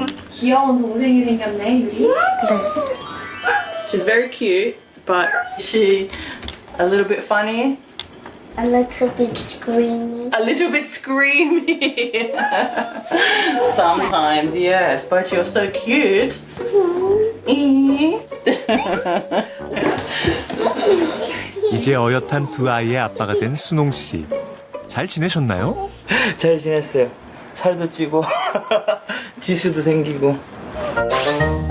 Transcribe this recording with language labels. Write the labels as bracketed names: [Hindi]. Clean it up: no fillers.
[Korean] 귀여운 동생이 생겼네, 유리. [English] She's very cute, but she a little bit funny. A little bit screaming. A little bit screamy. Sometimes, yes, but you're so cute. [Korean] 이제 어엿한 두 아이의 아빠가 된 순홍 씨. 잘 지내셨나요? 잘 지냈어요. 살도 찌고 지수도 생기고.